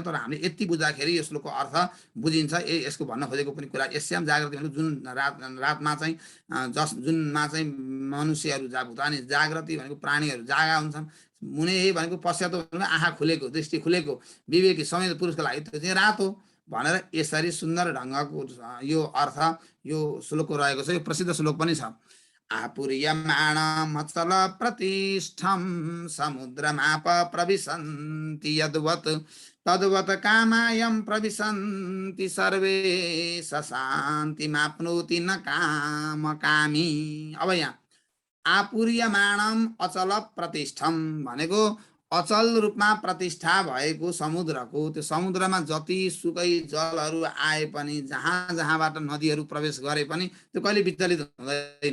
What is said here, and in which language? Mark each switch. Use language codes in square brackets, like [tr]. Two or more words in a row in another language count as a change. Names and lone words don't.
[ne] तर हामीले यति बुझ्दाखेरि यो श्लोकको अर्थ बुझिन्छ। यसको भन्न खोजेको पनि कुरा यसैमा जागृति भनेको जुन रातमा चाहिँ जुनमा चाहिँ मनुष्यहरू भुतानी जागृति भनेको प्राणीहरू जागा हुन्छन्। मुने भनेको पश्चात भनेको आँखा खुलेको, दृष्टि खुलेको, विवेकी संयमी पुरुषको लागि त्यो चाहिँ रात हो भनेर यसरी सुन्दर ढङ्गको यो अर्थ यो श्लोकको रहेको छ। यो प्रसिद्ध श्लोक पनि छ। [sa] आपूर्यमाणमचल प्रतिष्ठं समुद्रमाप प्रविशन्ति यद्वत् तद्वत् कामायं प्रविशन्ति सर्वे शान्तिमाप्नोति न कामकामी। [ne] अब यहाँ [sa] आपूर्यमाणम अचल प्रतिष्ठम [ne] भनेको अचल रूपमा प्रतिष्ठा भएको समुद्रको, त्यो समुद्रमा जति सुकै जलहरू आए पनि, जहाँ जहाँबाट नदीहरू प्रवेश गरे पनि त्यो कहिले विचलित हुँदैन।